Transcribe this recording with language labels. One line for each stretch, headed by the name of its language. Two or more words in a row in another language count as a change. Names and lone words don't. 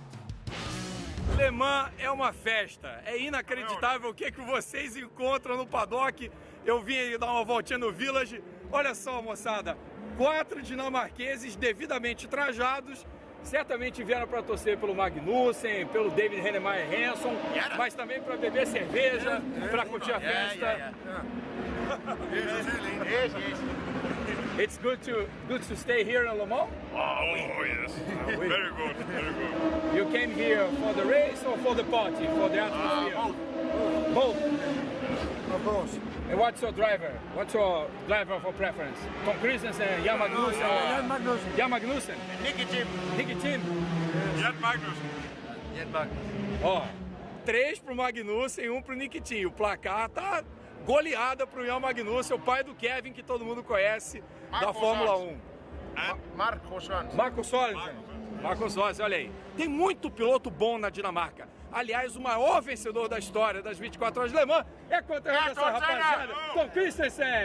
Portuguese: Le Mans é uma festa, é inacreditável o que vocês encontram no paddock. Eu vim aí dar uma voltinha no Village, olha só, moçada, 4 dinamarqueses devidamente trajados, certamente vieram para torcer pelo Magnussen, pelo David Heinemeier Hansson, mas também para beber cerveja, para curtir a festa.
English: It's good to stay here in Le Mans? Oh yes, very good, very good. You came here for the race or for the party, for the atmosphere? Both. Both. And what's your driver? What's your driver for preference? Tom Christensen, Jan Magnussen? Jan Magnussen. Nicky Tim. Nicky Tim. Jan Magnussen.
Portuguese: Ó, 3 pro Magnussen e 1 pro Nicky Tim. O placar tá goleada pro Jan Magnussen, o pai do Kevin, que todo mundo conhece, da Fórmula 1. Marco Sorensen. Marco Sorensen, olha aí. Tem muito piloto bom na Dinamarca. Aliás, o maior vencedor da história das 24 Horas de Le Mans é contra essa rapaziada, Tom Christensen.